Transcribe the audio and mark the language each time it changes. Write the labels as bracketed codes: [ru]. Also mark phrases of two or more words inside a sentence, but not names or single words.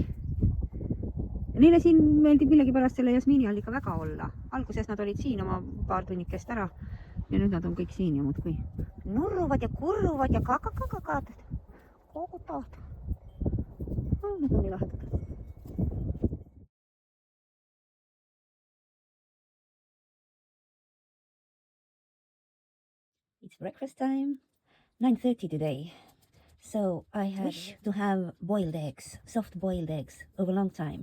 [et] Neile siin meeldib millegipärast selle jasmiinialliga väga olla. Alguses nad olid siin oma paar tunnikest ära ja nüüd nad on kõik siin ja muudkui nurruvad ja kurruvad ja kakakakakad. Koogutavad. Need on nii lahedad. [en] It's breakfast time, 9:30 today. So I had to have boiled eggs, soft boiled eggs, over a long time.